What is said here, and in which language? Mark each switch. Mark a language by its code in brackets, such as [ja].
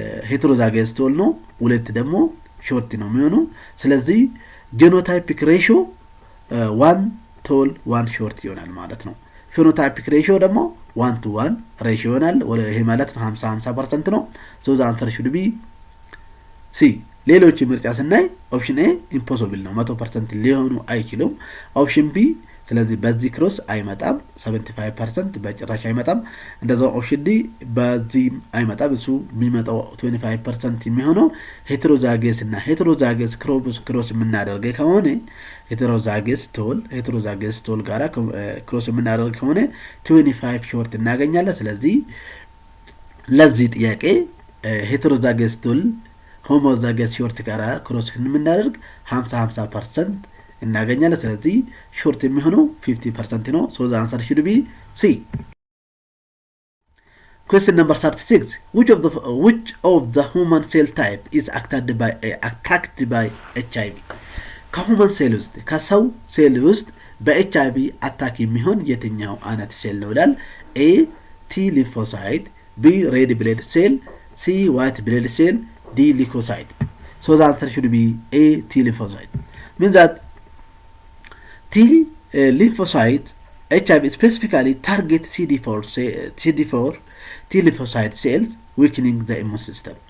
[am] heterozygous tall ነው፣ ሁለት ደግሞ short ነው የሚሆነው። ስለዚህ genotypic ratio 1 tall 1 short ይሆናል ማለት ነው። phenotypic ratio ደግሞ 1-to-1 ratio ይሆናል። ይሄ ማለት 50-50% ነው። [en] So the answer should be C. [am] ሌሎች ምርጫ ስናይ ኦፕሽን A impossible ነው፣ 100% ሊሆኑ አይችሉም። ኦፕሽን B ስለዚህ በዚህ ክሮስ አይመጣም፣ 75% በጭራሽ አይመጣም። እንደዛው ኦፕሽን D በዚህ አይመጣም፣ እሱ የሚመጣው 25% የሚሆነው ሄትሮዛይገስ እና ሄትሮዛይገስ ክሮስ የምናደርግ ከሆነ ሄትሮዛይገስ ቶል ጋራ ክሮስ የምናደርግ ከሆነ 25 ሾርት እናገኛለን። ስለዚህ ለዚህ ጥያቄ ሄትሮዛይገስ ቶል ሆሞዛይገስ ሾርት ጋራ ክሮስ የምናደርግ 50-50% እናገኛለን። ስለዚህ ሾርት የሚሆነው 50% ነው። [en] So the answer should be C. Question number 36. Which of the human cell type is attacked by HIV? [am] ከሁማን ሴል ውስጥ ከሰው ሴል ውስጥ በኤችአይቪ አታክ የሚሆን የትኛው አይነት ሴል ነው ይላል። [en] A T lymphocyte, B red blood cell, C white blood cell, D leukocyte. So the answer should be A T lymphocyte. Means that T lymphocyte HIV specifically target CD4 T lymphocyte cells, weakening the immune system.